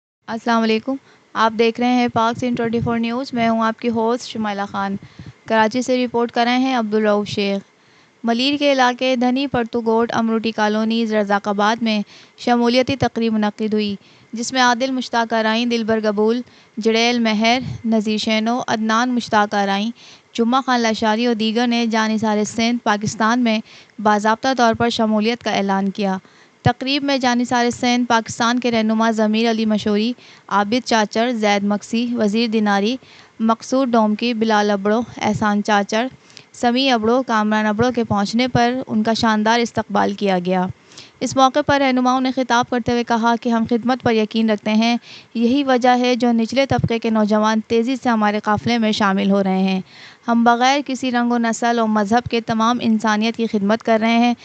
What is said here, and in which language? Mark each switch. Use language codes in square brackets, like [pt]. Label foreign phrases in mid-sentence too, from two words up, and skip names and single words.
[ur] السلام علیکم. آپ دیکھ رہے ہیں پاک سنگھ 24 نیوز۔ میں ہوں آپ کی ہوسٹ شمائلہ خان. کراچی سے رپورٹ کر رہے ہیں عبدالرؤف شیخ. ملیر کے علاقے دھنی پرتگوٹ امروٹی کالونی رزاق آباد میں شمولیتی تقریب منعقد ہوئی، جس میں عادل مشتاق آرائیں، دلبر گبول، جڑیل مہر، نذیر شینو، عدنان مشتاق آرائیں، جمعہ خان لاشاری اور دیگر نے جانثار سندھ پاکستان میں باضابطہ طور پر شمولیت کا اعلان کیا. تقریب میں جانثار سندھ پاکستان کے رہنما ضمیر علی مشہوری، عابد چاچڑ، زید مکسی، وزیر دیناری، مقصود ڈومکی، بلال ابڑو، احسان چاچڑ، سمیع ابڑو، کامران ابڑو کے پہنچنے پر ان کا شاندار استقبال کیا گیا. اس موقع پر رہنماؤں نے خطاب کرتے ہوئے کہا کہ ہم خدمت پر یقین رکھتے ہیں. یہی وجہ ہے جو نچلے طبقے کے نوجوان تیزی سے ہمارے قافلے میں شامل ہو رہے ہیں. ہم بغیر کسی رنگ و نسل اور مذہب کے تمام انسانیت کی خدمت کر رہے ہیں.